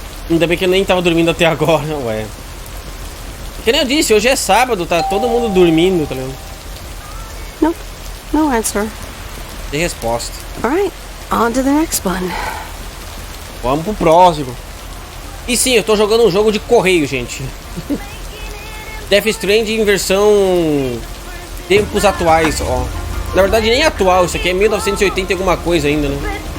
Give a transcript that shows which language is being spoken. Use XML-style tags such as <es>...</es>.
<pt>Ainda bem que eu nem tava dormindo até agora, ué. Que nem eu disse, hoje é sábado, tá todo mundo dormindo, tá ligado?</pt> <en>Nope, no answer.</en> <pt>Tem resposta.</pt> <en>Alright, on to the next one.</en> <pt>Vamos pro próximo. E sim, eu tô jogando um jogo de correio, gente. Death Stranding em versão... Tempos atuais, ó. Na verdade nem atual, isso aqui é 1980 e alguma coisa ainda, né?</pt>